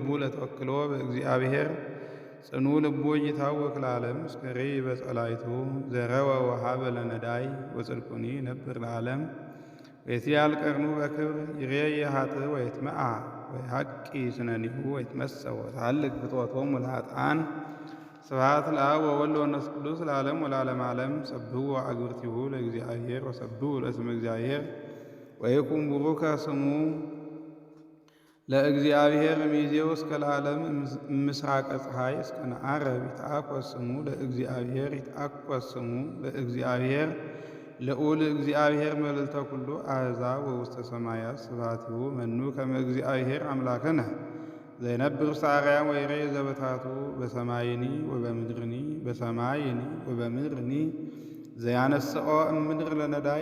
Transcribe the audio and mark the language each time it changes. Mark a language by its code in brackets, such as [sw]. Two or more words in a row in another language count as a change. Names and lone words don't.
[gez] ለተወክሎ በእግዚአብሔር ጽኑ ልቡ ይታወክ ለዓለም እስከሬ በጸላይቱ ዘረወ ወሃበ ለነዳይ ወጽድቁኒ ነብር ለዓለም ወይትያል ቀርኑ በክብር ይሬይ ኃጥእ ወይትመዓ ወይሐቂ ስነኒሁ ወይትመሰው ወታልቅ ፍትወቶሙ ለኃጥኣን። ስብሐት ለአብ ወወልድ ወመንፈስ ቅዱስ ለዓለም ወለዓለመ ዓለም። ሰብሕዎ አግብርቲሁ ለእግዚአብሔር ወሰብሕዎ ለስመ እግዚአብሔር ወይኩን ቡሩከ ስሙ ለእግዚአብሔር እምይእዜው እስከ ለዓለም ምስራቀ ፀሐይ እስከ ነዓርብ ይትአኰስ ስሙ ለእግዚአብሔር ይትአኰስ ስሙ ለእግዚአብሔር ልዑል እግዚአብሔር መልዕልተ ኩሉ አሕዛብ ወውስተ ሰማያት ስብሐቲሁ መኑ ከመ እግዚአብሔር አምላክነ ዘይነብር ውስተ አርያም ወይሬ ዘበታቱ በሰማይኒ ወበምድርኒ በሰማይኒ ወበምድርኒ ዘያነስኦ እምድር ለነዳይ